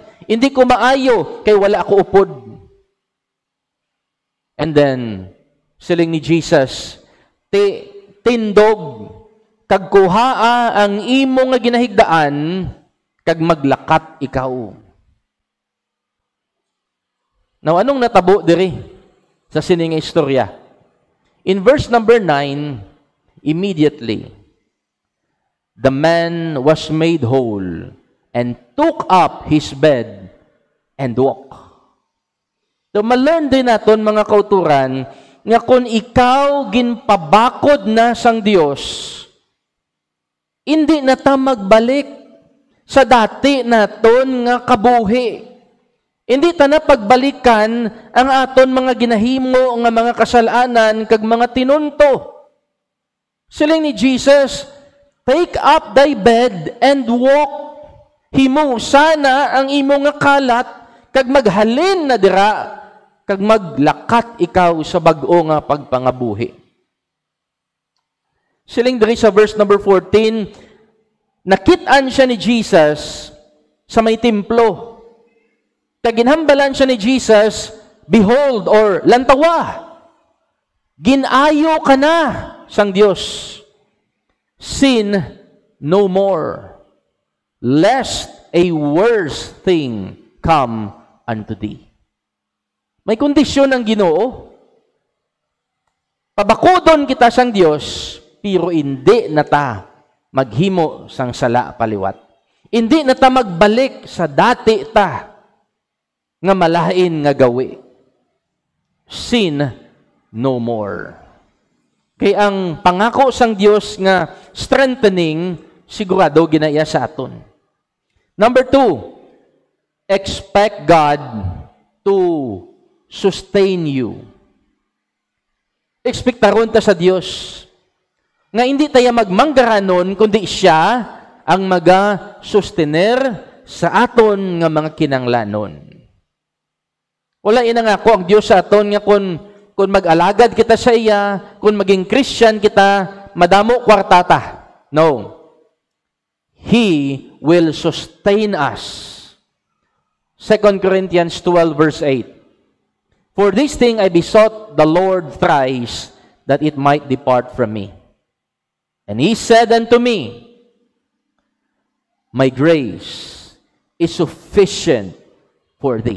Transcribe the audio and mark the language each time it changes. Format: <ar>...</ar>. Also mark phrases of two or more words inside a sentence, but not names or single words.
<hil>Hindi ko maayo, kay wala ako upod. And then, siling ni Jesus, tindog, kag kuhaa ang imo nga ginahigdaan, kag maglakat ikaw. Now, anong natabo diri sa sining istorya?</hil> <en>In verse number 9, immediately, the man was made whole and took up his bed and walked.</en> <hil>So, ma-learn din naton mga kauturan nga kung ikaw ginpabakod na sang Dios, hindi na ta magbalik sa dati naton nga kabuhi. Hindi ta na pagbalikan ang aton mga ginahimo nga mga kasalanan kag mga tinunto. Siling ni Jesus,</hil> <en>take up thy bed and walk.</en> <hil>Himo sana ang imo nga kalat kag maghalin na dira kag maglakat ikaw sa bag-o nga pagpangabuhi. Siling diri sa</hil> <en>verse number 14,</en> <hil>nakit-an siya ni Jesus sa may templo. Kag ginhambalan siya ni Jesus, behold, or lantawa, ginayo ka na sang Dios.</hil> <en>Sin no more, lest a worse thing come unto thee.</en> <hil>May kondisyon ang Ginoo. Pabakodon kita sang Dios, pero hindi na ta maghimo sang sala paliwat. Hindi na ta magbalik sa dati ta nga malain nga gawi.</hil> <en>Sin no more.</en> <hil>Kay ang pangako sang Dios nga strengthening, sigurado ginaya sa aton.</hil> <en>Number 2, expect God to sustain you.</en> <hil>Ekspektaron ta sa Dios nga hindi tayo magmanggaranon kundi siya ang maga-sustener sa aton nga mga kinanglanon. Wala inangako ang Dios sa aton nga kung mag-alagad kita sa iya, kung maging Christian kita, madamo kwartata.</hil> <en>No. He will sustain us. 2 Corinthians 12 verse 8. For this thing I besought the Lord thrice, that it might depart from me. And he said unto me, my grace is sufficient for thee.</en>